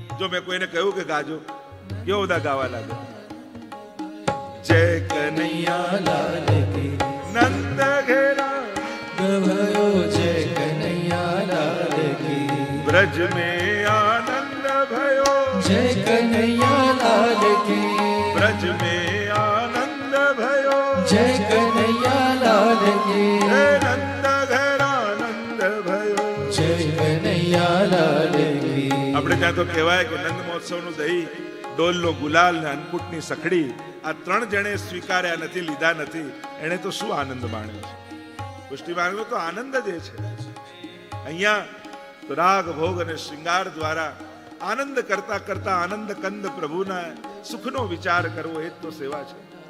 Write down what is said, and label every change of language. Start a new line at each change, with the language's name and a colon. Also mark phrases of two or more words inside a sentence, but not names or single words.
Gujarati: જો મેં કોઈને કહ્યું કે ગાજો, કેવો બધા ગાવા લાગે.
Hindi: जय कन्हैया लाल की नंद घेरा भयो जय कन्हैया लाल की ब्रज में आनंद भयो जय कन्हैया लाल की ब्रज में आनंद भयो जय कन्हैया लाल की हे नंद ઘેરાનંદ भयो जय कन्हैया लाल की.
Gujarati: આપણે ત્યાં તો કહેવાય કે નંદ મહોત્સવનું દહીં, ડોલનો ગુલાલ ને અન્નકૂટની સખડી આ ત્રણ જણે સ્વીકાર્યા નથી, લીધા નથી, એને તો શું આનંદ માણ્યો છે. પુષ્ટિ માર્ગનો તો આનંદ જ છે. અહીંયા તો રાગ ભોગ અને શૃંગાર દ્વારા આનંદ કરતા કરતા આનંદ કંદ પ્રભુના સુખનો વિચાર કરવો એ જ તો સેવા છે.